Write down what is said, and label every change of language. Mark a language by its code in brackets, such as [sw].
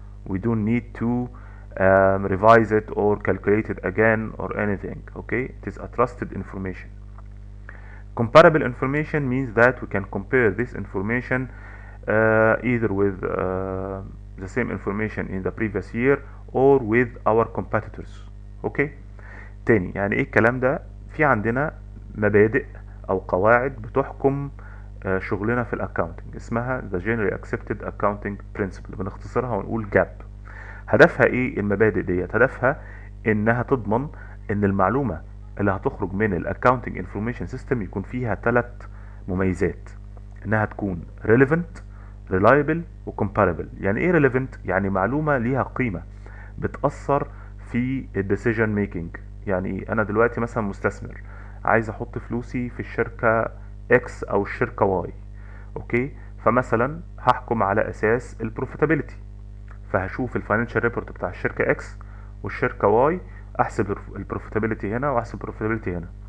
[en] We don't need to revise it or calculate it again or anything. Okay, it is a trusted information. Comparable information means that we can compare this information either with the same information in the previous year or with our competitors. [ar] Okay, تاني, يعني ايه الكلام ده؟ في عندنا مبادئ او قواعد بتحكم شغلنا في الاكاونتنج اسمها the generally accepted accounting principle، بنختصرها ونقول جاب. هدفها ايه المبادئ ديت؟ هدفها انها تضمن ان المعلومة اللي هتخرج من الاكاونتنج انفورميشن سيستم يكون فيها 3 مميزات. انها تكون relevant reliable و comparable. يعني ايه relevant؟ يعني معلومة ليها قيمة بتأثر في الديسيجن ميكنج. يعني ايه؟ انا دلوقتي مثلا مستثمر عايز احط فلوسي في الشركة اكس او الشركة واي. اوكي، فمثلا هحكم على اساس البروفيتابيلتي، فهشوف الفاينانشال ريبورت بتاع الشركة اكس والشركة واي، احسب البروفيتابيلتي هنا واحسب البروفيتابيلتي هنا.